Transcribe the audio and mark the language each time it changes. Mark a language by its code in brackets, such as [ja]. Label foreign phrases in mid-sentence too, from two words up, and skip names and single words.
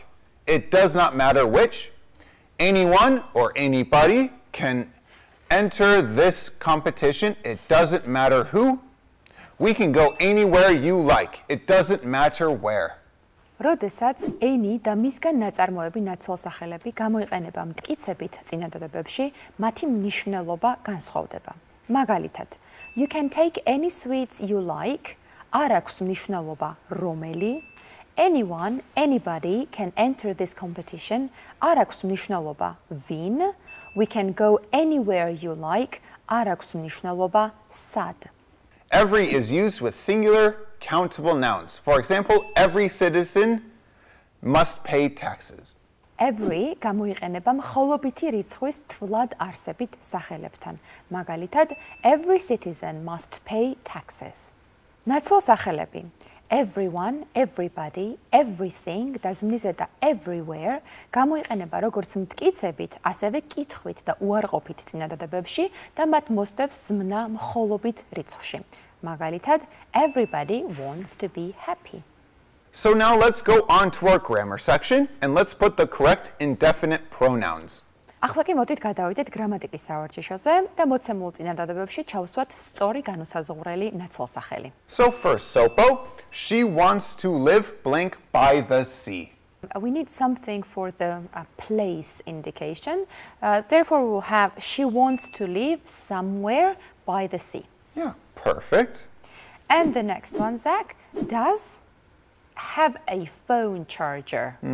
[en] It does not matter which. Anyone or anybody can enter this competition. It doesn't matter who. We can go anywhere you like. It doesn't matter where. [ka] როდესაც any და მისგან ნაწარმოები ნაცვალსახელები გამოიყენება მტკიცებით წინადადებებში, მათი მნიშვნელობა განსხვავდება. მაგალითად, [en] you can take any sweets you like, [ka] არ აქვს მნიშვნელობა რომელი, [en] anyone, anybody can enter this competition. [ka] არ აქვს მნიშვნელობა ვინ. [en] We can go anywhere you like. [ka] არ აქვს მნიშვნელობა სად. [en] Every is used with singular countable nouns. For example, every citizen must pay taxes. [ka] Every გამოიყენება მხოლობითი რიცხვის თვლად არსებით სახელებთან. მაგალითად, [en] every citizen must pay taxes. [ka] ნაცვალ სახელები. [en] Everyone, everybody, everything [ka] და ზმნიზე და everywhere გამოიყენება როგორც მტკიცებით, ასევე კითხვით და უარყოფით წინადადებებში და მათ მოსდევს ზმნა მხოლობით რიცხვში. მაგალითად, [en] everybody wants to be happy. So now let's go on to our grammar section and let's put the correct indefinite pronouns. [ka] ახლა კი მოდით გადავიდეთ გრამატიკის სავარჯიშოზე და მოცემულ წინადადებებში ჩავსვათ სწორი განუსაზღვრელი ნაცვალსახელი. [en] So first, Sopo, she wants to live blank by the sea. We need something for the place indication. Therefore, we will have she wants to live somewhere by the sea. Yeah, perfect. And the next one, Zach, does have a phone charger.